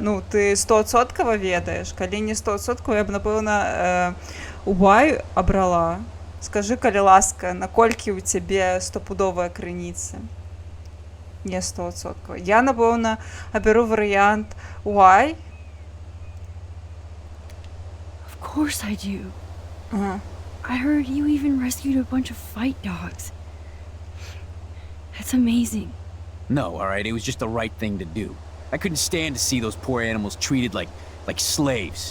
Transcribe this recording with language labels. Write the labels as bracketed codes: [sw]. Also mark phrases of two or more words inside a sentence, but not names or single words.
[be] Ну, ты 100% ведаеш. Калі не 100%, я б, напэўна, Уай абрала. Скажы, калі ласка, наколькі ў цябе стопудовая крыніца? Не 100%. Я, напэўна, аберу варыянт Уай. [en] Of course I do. I heard you even rescued a bunch of fight dogs. That's amazing. No, alright, it was just the right thing to do. I couldn't stand to see those poor animals treated like slaves.